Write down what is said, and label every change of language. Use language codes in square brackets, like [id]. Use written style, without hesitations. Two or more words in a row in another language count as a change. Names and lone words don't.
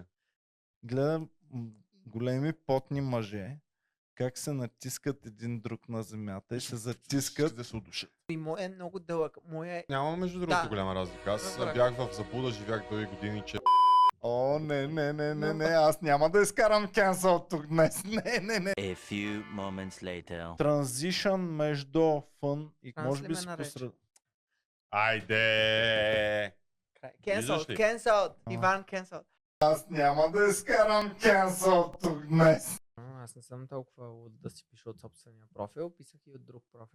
[bg] Гледам големи потни мъже, как се натискат един друг на земята и се затискат. Да се удушат. И моя е много дълъг. Моя е... Няма между другото Да. голяма разлика. Аз Разбрах. бях в заблуда, живях дълги години, че... О, не, аз няма да изкарам кенсъл тук днес. Не. [en] A few moments later. [bg] Транзишън между фън и Транс може ли би ме си нарече? посред... Айде! Cancelled, ли? cancelled. Иван cancelled. Аз няма да изкарам кенсъл тук днес. Аз не съм толкова луд да си пиша от собствения профил, писах и от друг профил.